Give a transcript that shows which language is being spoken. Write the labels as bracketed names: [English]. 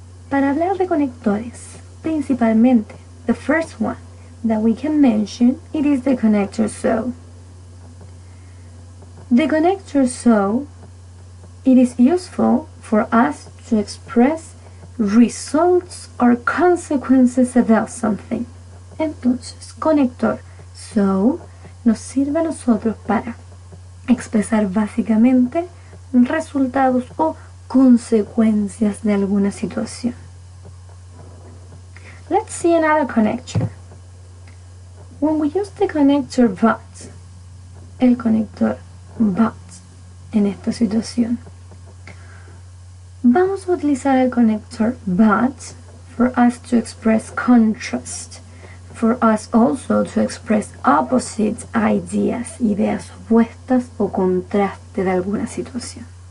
[Spanish] Para hablar de conectores, principalmente, [English] the first one that we can mention, it is the connector so. The connector so, it is useful for us to express results or consequences about something. [Spanish] Entonces, conector so nos sirve a nosotros para expresar básicamente resultados o consecuencias de alguna situación. [English] Let's see another connector. When we use the connector but, [Spanish] el conector but en esta situación, vamos a utilizar el conector but [English] for us to express contrast, for us also to express opposite ideas, [Spanish] ideas opuestas o contraste de alguna situación.